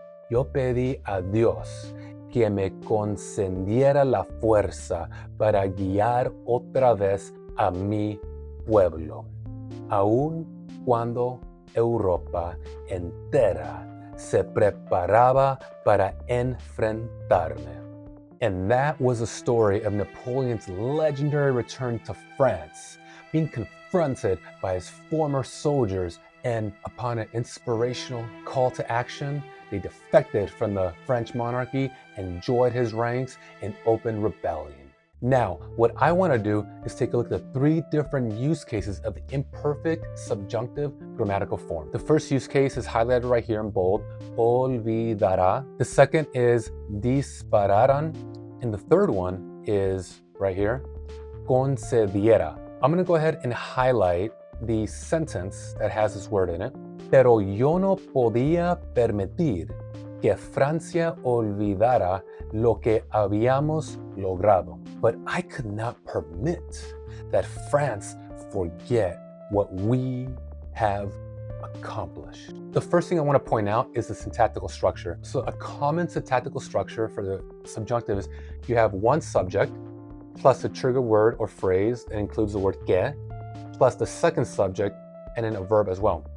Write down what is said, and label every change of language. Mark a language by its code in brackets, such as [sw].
[es] Yo pedí a Dios que me concediera la fuerza para guiar otra vez a mi pueblo, aun cuando Europa entera se preparaba para enfrentarme. [en] And that was a story of Napoleon's legendary return to France, being confronted by his former soldiers, and upon an inspirational call to action, they defected from the French monarchy and joined his ranks in open rebellion. Now, what I want to do is take a look at the 3 different use cases of the imperfect subjunctive grammatical form. The first use case is highlighted right here in bold, olvidará. The second is dispararan. And the third one is right here, concediera. I'm going to go ahead and highlight the sentence that has this word in it. [es] Pero yo no podía permitir que Francia olvidara lo que habíamos logrado. [en] But I could not permit that France forget what we have accomplished. The first thing I want to point out is the syntactical structure. So a common syntactical structure for the subjunctive is you have one subject plus a trigger word or phrase that includes the word que, plus the second subject and then a verb as well.